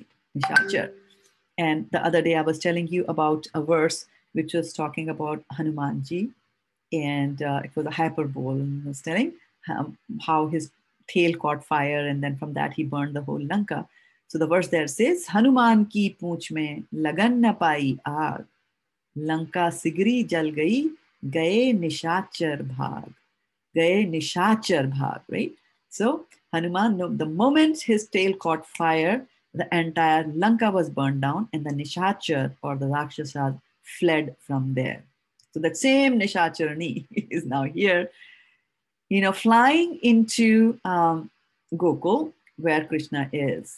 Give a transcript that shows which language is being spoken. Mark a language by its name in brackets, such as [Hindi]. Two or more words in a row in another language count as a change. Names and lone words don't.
[English] Nishachar. And the other day I was telling you about a verse which was talking about Hanumanji, and it was a hyperbole. And I was telling how his tail caught fire, and then from that he burned the whole Lanka. So the verse there says, [Hindi] हनुमान की पूँछ में लगन न पाई आग, लंका सिगरी जल गई, गए निशाचर भाग. गए निशाचर भाग, [English] right? So Hanuman, the moment his tail caught fire, the entire Lanka was burned down, and the Nishachar or the Rakshasas fled from there. So that same Nishacharani is now here, flying into Gokul, where Krishna is.